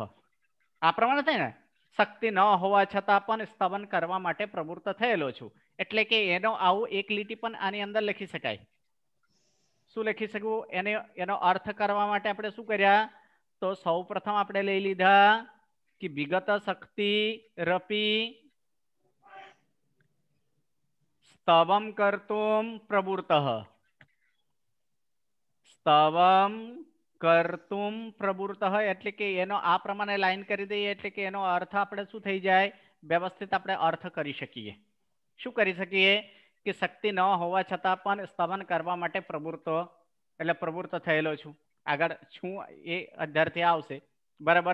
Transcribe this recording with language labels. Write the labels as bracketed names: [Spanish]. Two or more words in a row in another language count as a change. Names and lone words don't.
[Gujarati] આ પ્રમાણે થાય ને, શક્તિ ન હોવા છતાં પણ સ્તવન કરવા માટે પ્રવૃત્ત થયેલો છું। એટલે કે એનો આવું એક લીટી પણ આની અંદર લખી શકાય। શું લખી શકું? એનો અર્થ કરવા માટે આપણે શું કર્યા? તો સૌપ્રથમ આપણે લઈ લીધા કે [Sanskrit] વિગત શક્તિરપી स्तवम कर्तुम प्रवृत्तः। स्तवम कर्तुम प्रवृत्तः [Gujarati] એટલે કે એનો આ પ્રમાણે લાઈન કરી દઈએ એટલે કે એનો અર્થ આપણે શું થઈ જાય? વ્યવસ્થિત આપણે અર્થ કરી શકીએ। શું કરી શકીએ? કે શક્તિ ન હોવા છતાં પણ સ્તવન કરવા માટે પ્રવૃત્ત એટલે પ્રવૃત્ત થયેલો છું। આગળ છું એ અધ્યારથી આવશે। બરાબર?